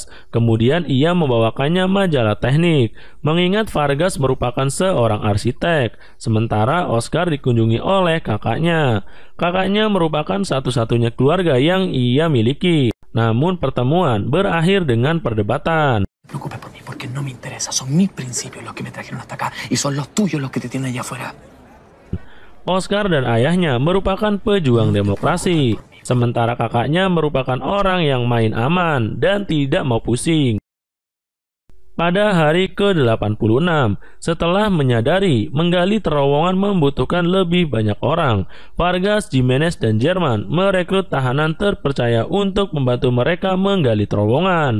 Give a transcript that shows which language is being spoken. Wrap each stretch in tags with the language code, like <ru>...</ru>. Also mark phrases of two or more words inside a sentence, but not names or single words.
<id>Kemudian ia membawakannya majalah teknik. Mengingat Vargas merupakan seorang arsitek, sementara Oscar dikunjungi oleh kakaknya. Kakaknya merupakan satu-satunya keluarga yang ia miliki. Namun pertemuan berakhir dengan perdebatan.</id> <es>Preocupe por mí porque no me interesa. Son mis principios los que me trajeron hasta acá y son los tuyos los que te tienen allá afuera.</es> <id>Oscar dan ayahnya merupakan pejuang demokrasi, sementara kakaknya merupakan orang yang main aman dan tidak mau pusing. Pada hari ke-86, setelah menyadari menggali terowongan membutuhkan lebih banyak orang, Vargas, Jimenez, dan Jerman merekrut tahanan terpercaya untuk membantu mereka menggali terowongan.</id>